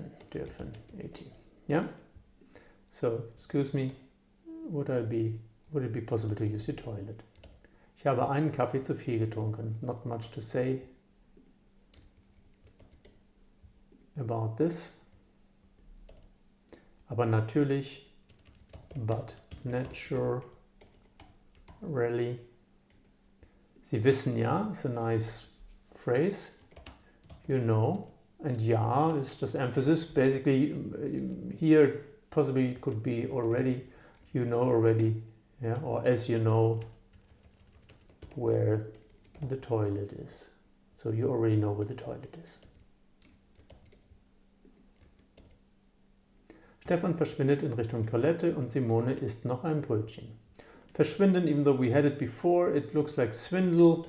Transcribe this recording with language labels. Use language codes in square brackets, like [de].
[en] Dürfen, 18. Yeah? So, excuse me, would it be possible to use your toilet? [de] Ich habe einen Kaffee zu viel getrunken. [en] Not much to say about this. [de] Aber natürlich, [en] but naturally. [de] Sie wissen ja, [en] it's a nice phrase. You know. And ja is just emphasis. Basically, here possibly could be already, you know already, yeah, or as you know where the toilet is. So you already know where the toilet is. [de] Stefan verschwindet in Richtung Toilette und Simone isst noch ein Brötchen. [en] Verschwinden, even though we had it before, it looks like swindle.